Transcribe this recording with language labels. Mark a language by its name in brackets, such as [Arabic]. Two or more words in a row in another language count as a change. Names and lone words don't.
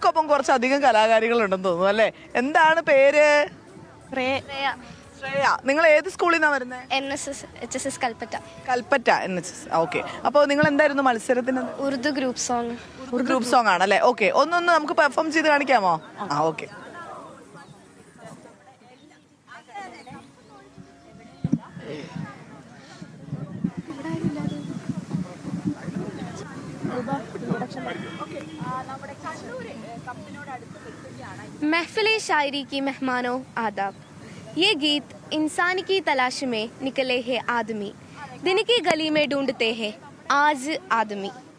[Malayalam] കുറച്ചധികം കലാകാരികളുണ്ടെന്ന് തോന്നുന്നു അല്ലേ? എന്താണ് പേര്? ശ്രേയ. നിങ്ങൾ ഏത് സ്കൂളിൽ നിന്നാണ് വരുന്നത്? NSS കൽപ്പറ്റ. കൽപ്പറ്റ NSS. ഓക്കെ. അപ്പോൾ നിങ്ങൾ എന്തായിരുന്നു മത്സരത്തിന്? [English] Urdu group song. group song [Malayalam] ആണല്ലേ? ഓക്കെ. ഒന്ന് നമുക്ക് പെർഫോം ചെയ്ത് കാണിക്കാമോ? ഓക്കെ. [Urdu] محفل شاعری کی مہمانوں آداب، یہ گیت انسان کی تلاش میں نکلے ہیں آدمی، دن کی گلی میں ڈھونڈتے ہیں آج آدمی.